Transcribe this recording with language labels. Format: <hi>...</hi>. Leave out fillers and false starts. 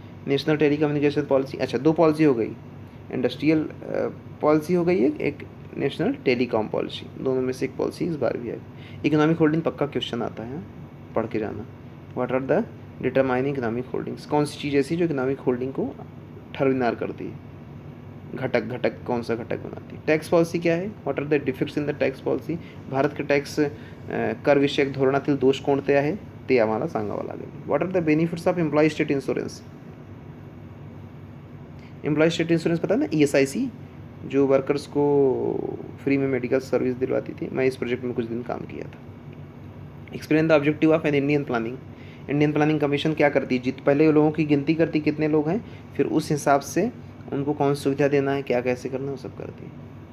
<hi>National tele communication policy, अच्छा 2 policy हो गई, इंडस्ट्रियल पॉलिसी हो गई है, एक नेशनल टेलीकॉम पॉलिसी, दोनों में से एक पॉलिसी इस बार भी आई। इकोनॉमिक होल्डिंग पक्का क्वेश्चन आता है, पढ़ के जाना।</hi> <en>what are the determining economic holdings,</en> <hi>कौन सी चीज़ ऐसी जो इकोनॉमिक होल्डिंग को ठरविनार करती है, घटक कौन सा घटक बनाती है। टैक्स पॉलिसी क्या है,</hi> <en>what are the defects in the tax policy,</en> <hi>Bharat के</hi> <mr>tax कर विषयक धोरणातील दोष कोणते आहे ते आम्हाला सांगावं लागेल।</mr> <en>what are the benefits of employee state insurance,</en> <hi>employ state insurance पता है ना, ESIC जो वर्कर्स को फ्री में मेडिकल सर्विस दिलवाती थी, मैं इस प्रोजेक्ट में कुछ दिन काम किया था।</hi> <en>explain the objective of an Indian planning,</en> <hi>Indian planning commission क्या करती है, पहले लोगों की गिनती करती कितने लोग हैं, फिर उस हिसाब से उनको कौन सी सुविधा देना है, क्या कैसे करना है, वो सब करती है।</hi>